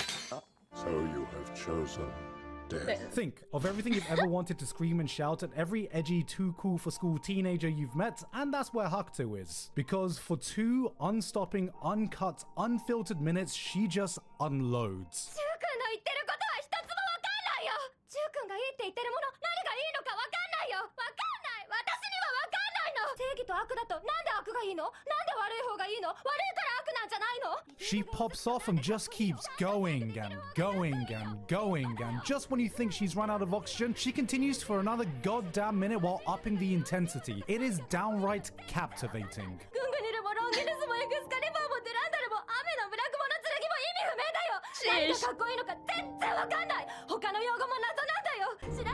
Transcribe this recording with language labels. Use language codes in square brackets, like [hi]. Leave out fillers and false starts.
[en] So you have chosen death. Think of everything you've ever wanted to scream and shout at every edgy, too cool for school teenager you've met, and that's where Hakuto is. Because for 2 unstopping, uncut, unfiltered minutes, she just unloads. [ja] ジュウ君の言ってることは一つもわかんないよ。ジュウ君がいいって言ってるもの、何がいいのかわかんないよ。わかんない。私にはわかんないの。正義と悪だとなんで悪がいいの？なんで悪い方がいいの？悪いから悪なんじゃないの？ [en] She pops off and just keeps going and going and going, and just when you think she's run out of oxygen, she continues for another goddamn minute while upping the intensity. It is downright captivating. [ja] グングニルもロンギヌスもエクスカリバーもデュランダルも雨のブラックモノ剣も意味不明だよ。何がかっこいいのか全然わかんない。他の用語も謎なんだよ。